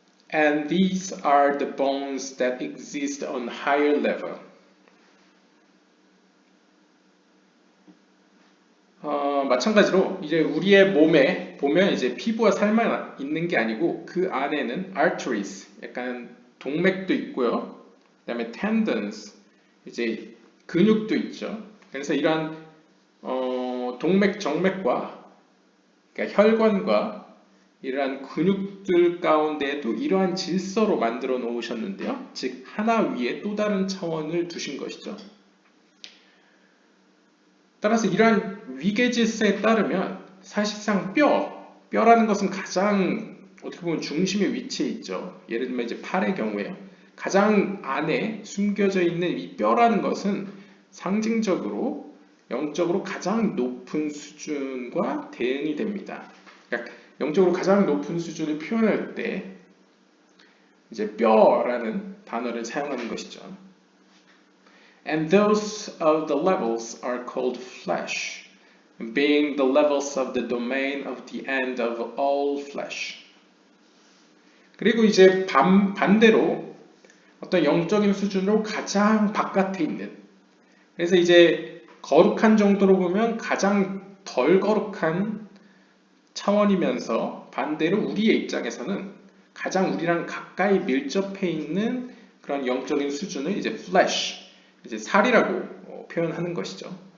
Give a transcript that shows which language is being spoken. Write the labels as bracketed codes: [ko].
[en] And these are the bones that exist on higher level. [ko] 마찬가지로 이제 우리의 몸에 보면 이제 피부와 살만 있는 게 아니고 그 안에는 arteries, 약간 동맥도 있고요. 그다음에 tendons, 이제 근육도 있죠. 그래서 이러한 동맥, 정맥과 그러니까 혈관과 이러한 근육들 가운데에도 이러한 질서로 만들어 놓으셨는데요. 즉 하나 위에 또 다른 차원을 두신 것이죠. 따라서 이러한 위계 질서에 따르면 사실상 뼈라는 것은 가장 어떻게 보면 중심에 위치해 있죠. 예를 들면 이제 팔의 경우에요. 가장 안에 숨겨져 있는 이 뼈라는 것은 상징적으로 영적으로 가장 높은 수준과 대응이 됩니다. 그러니까 영적으로 가장 높은 수준을 표현할 때 이제 뼈라는 단어를 사용하는 것이죠. [en] And those of the levels are called flesh, being the levels of the domain of the end of all flesh. [ko] 그리고 이제 반대로 어떤 영적인 수준으로 가장 바깥에 있는, 그래서 이제 거룩한 정도로 보면 가장 덜 거룩한 차원이면서 반대로 우리의 입장에서는 가장 우리랑 가까이 밀접해 있는 그런 영적인 수준을 이제 flesh, 이제 살이라고 표현하는 것이죠.